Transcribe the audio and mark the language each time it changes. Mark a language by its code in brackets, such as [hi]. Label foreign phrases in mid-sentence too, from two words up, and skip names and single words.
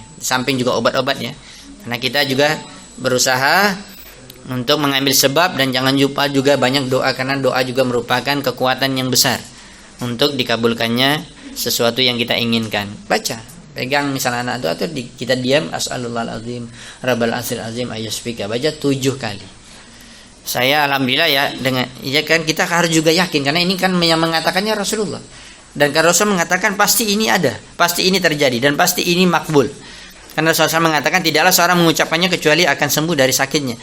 [id] Di samping juga obat-obat ya. Karena kita juga berusaha untuk mengambil sebab, dan jangan lupa juga banyak doa, karena doa juga merupakan kekuatan yang besar untuk dikabulkannya sesuatu yang kita inginkan. Baca. Pegang misalnya anak itu, atau kita diam, [ar] as'alullahal azim rabbal arsyil azim ayyashfika, [id] baca 7 kali. Saya alhamdulillah ya, dengan ya kan kita harus juga yakin, karena ini kan yang mengatakannya Rasulullah, dan kalau Rasul mengatakan pasti ini ada, pasti ini terjadi, dan pasti ini makbul. Karena Rasulullah mengatakan tidaklah seorang mengucapkannya kecuali akan sembuh dari sakitnya.